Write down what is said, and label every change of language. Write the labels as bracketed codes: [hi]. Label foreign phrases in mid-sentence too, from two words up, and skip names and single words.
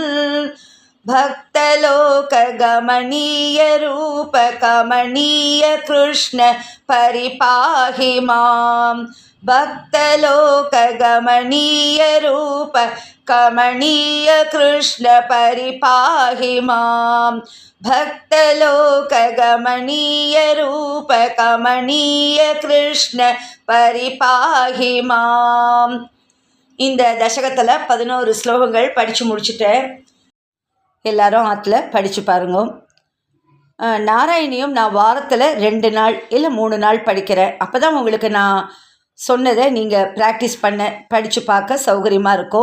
[sa] भक्तलोकगमनीयरूपकमनीय कृष्ण परिपाहि मां भक्तलोकगमनीयरूपकमनीय कृष्ण परिपाहि मां भक्तलोकगमनीयरूपकमनीय कृष्ण परिपाहि मां. [ta] இந்த தசகத்தில் 11 ஸ்லோகங்கள் படித்து முடிச்சுட்டேன். எல்லாரும் ஆற்றுல படித்து பாருங்க. நாராயணியும் நான் வாரத்தில் 2 நாள் இல்லை 3 நாள் படிக்கிறேன். அப்போ தான் உங்களுக்கு நான் சொன்னதை நீங்கள் ப்ராக்டிஸ் படித்து பார்க்க சௌகரியமாக இருக்கும்.